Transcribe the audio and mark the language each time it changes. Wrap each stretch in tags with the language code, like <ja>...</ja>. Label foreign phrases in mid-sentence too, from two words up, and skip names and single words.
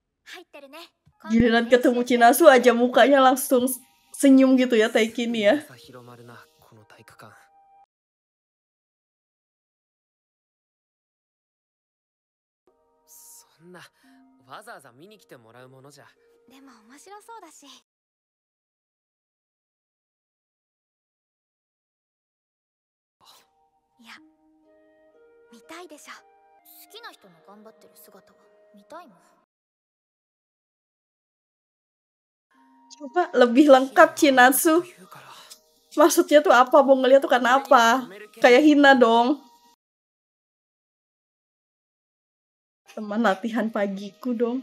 <ja>入ってるね。</ja> <id>Giliran ketemu Chinasu aja mukanya langsung senyum gitu ya Taiki ini ya.</id> <ja>さ広まるなこの体育館。そんなわざわざ見に来てもらうものじゃ。でも面白そうだし。いや、見たいでしょ。好きな人の頑張ってる姿は見たいもん。</ja> <id>Coba lebih lengkap Chinatsu. Maksudnya tuh apa? Mau ngeliat tuh karena apa? Kayak Hina dong. Teman latihan pagiku dong.</id>